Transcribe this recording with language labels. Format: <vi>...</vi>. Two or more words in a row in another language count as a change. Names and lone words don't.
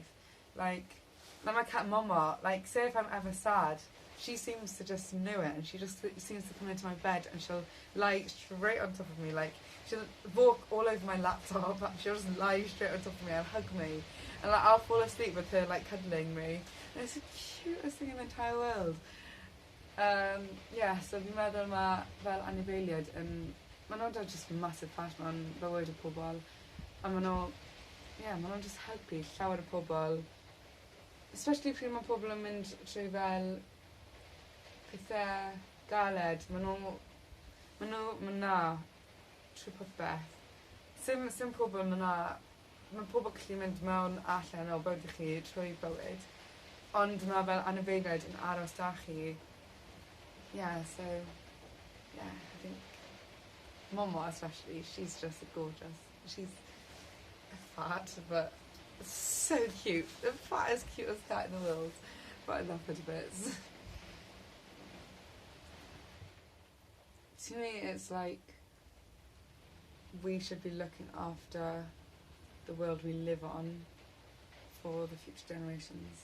<en>Like my cat Mama, like say if I'm ever sad, she seems to just know it, and she just seems to come into my bed and she'll lie straight on top of me. Like, she'll walk all over my laptop, and she'll just lie straight on top of me and hug me, and like I'll fall asleep with her like cuddling me. And it's the cutest thing in the entire world.</en> <cy>Yeah, so fi'n meddwl ma fel anifeiliaid yn, maen nhw'n</cy> <en>just massive part</en> <cy>mewn bywyd y pobl, a maen nhw'n just helpu llawer o pobl, especially pryd mae pobl yn mynd trwy fel pethau galed, maen nhw na trwy popeth. Sim pobl mae pobl gallu mynd mewn allan o bywyd chi trwy bywyd, ond mae fel anifeiliaid yn aros da chi.</cy> <en>Yeah, so yeah, I think Mama especially, she's just gorgeous. She's fat, but so cute. The fattest, cutest cat in the world, but I love her to bits. To me, it's like we should be looking after the world we live on for the future generations.</en>